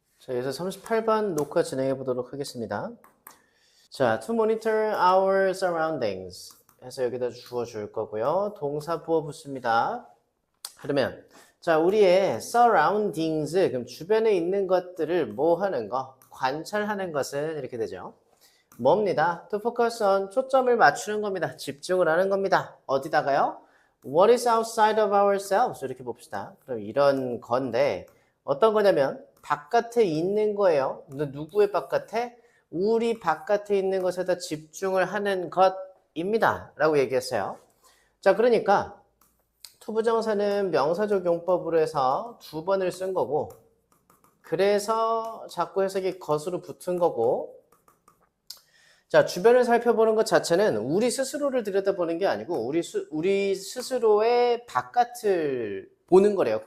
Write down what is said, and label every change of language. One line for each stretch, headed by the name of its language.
Korean: 자, 여기서 38번 녹화 진행해 보도록 하겠습니다. 자,
English: to monitor our surroundings
Korean: 해서 여기다 주어 줄 거고요. 동사 부어 붙습니다. 그러면 자, 우리의 surroundings, 그럼 주변에 있는 것들을 뭐 하는 거? 관찰하는 것은 이렇게 되죠. 뭡니다?
English: to focus on,
Korean: 초점을 맞추는 겁니다. 집중을 하는 겁니다. 어디다가요?
English: What is outside of ourselves?
Korean: 이렇게 봅시다. 그럼 이런 건데 어떤 거냐면 바깥에 있는 거예요. 누구의 바깥에? 우리 바깥에 있는 것에다 집중을 하는 것입니다. 라고 얘기했어요. 자, 그러니까 투부정사는 명사적 용법으로 해서 두 번을 쓴 거고, 그래서 자꾸 해석이 것으로 붙은 거고, 자, 주변을 살펴보는 것 자체는 우리 스스로를 들여다보는 게 아니고 우리 스스로의 바깥을 보는 거래요.